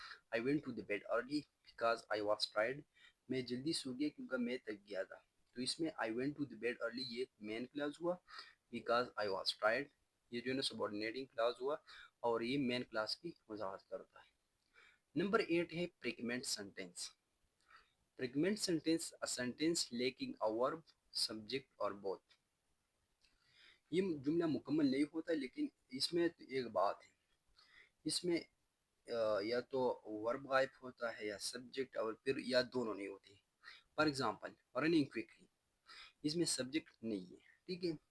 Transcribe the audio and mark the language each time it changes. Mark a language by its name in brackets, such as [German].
[English] I went to the bed early because I was tired. [Urdu] میں جلدی سو گیا کیونکہ میں تھک گیا تھا. تو اس میں [English] I went to the bed early [Urdu] یہ مین کلاس ہوا، [English] because I was tired [Urdu] یہ جو ہے نا سبارڈینیٹنگ کلاس ہوا اور یہ مین کلاس کی وضاحت کرتا ہے. نمبر 8 ہے پریگمنٹ sentence. [English] Fragment sentence a sentence lacking a verb, subject or both. [Urdu] یہ جملہ مکمل نہیں ہوتا لیکن اس میں ایک بات ہے، اس میں یا تو ورب غائب ہوتا ہے یا سبجیکٹ اور پھر یا دونوں نہیں ہوتے. [English] for example, running quickly [Urdu] اس میں سبجیکٹ نہیں ہے. ٹھیک ہے.